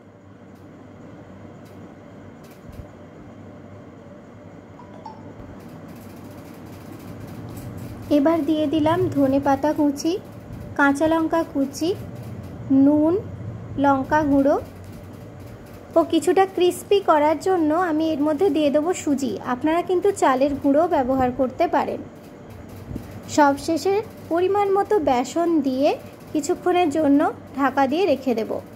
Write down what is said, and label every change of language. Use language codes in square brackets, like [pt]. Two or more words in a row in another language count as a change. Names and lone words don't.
[bn] এবার দিয়ে দিলাম ধনে পাতা কুচি, কাঁচা লঙ্কা কুচি, নুন, লঙ্কা গুঁড়ো আর কিছুটা ক্রিস্পি করার জন্য আমি এর মধ্যে দিয়ে দেব সুজি। আপনারা কিন্তু চালের গুঁড়ো ব্যবহার করতে পারেন। সব শেষে পরিমাণ মতো বেসন দিয়ে কিছুক্ষণের জন্য ঢাকা দিয়ে রেখে দেব।